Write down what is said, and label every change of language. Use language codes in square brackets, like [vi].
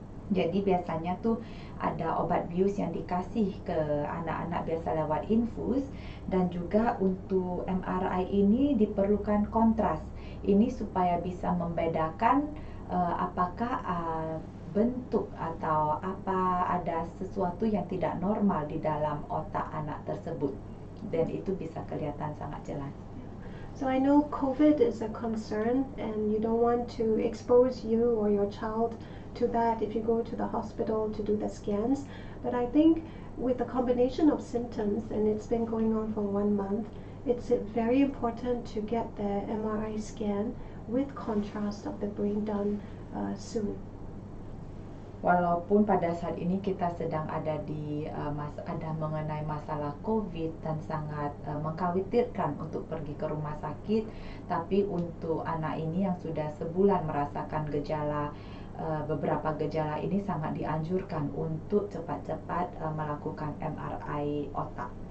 [id] Jadi biasanya tuh ada obat bius yang dikasih ke anak-anak biasa lewat infus, dan juga untuk MRI ini diperlukan kontras. Ini supaya bisa membedakan apakah bentuk atau apa ada sesuatu yang tidak normal di dalam otak anak tersebut, dan itu bisa kelihatan sangat jelas. [en] So I know COVID is a concern and you don't want to expose you or your child to that if you go to the hospital to do the scans, but I think with a combination of symptoms, and it's been going on for 1 month, it's very important to get the MRI scan with contrast of the brain done soon. [id] Walaupun pada saat ini kita sedang ada di ada mengenai masalah COVID dan sangat mengkhawatirkan untuk pergi ke rumah sakit, tapi untuk anak ini yang sudah sebulan merasakan gejala beberapa gejala ini sangat dianjurkan untuk cepat-cepat melakukan MRI otak.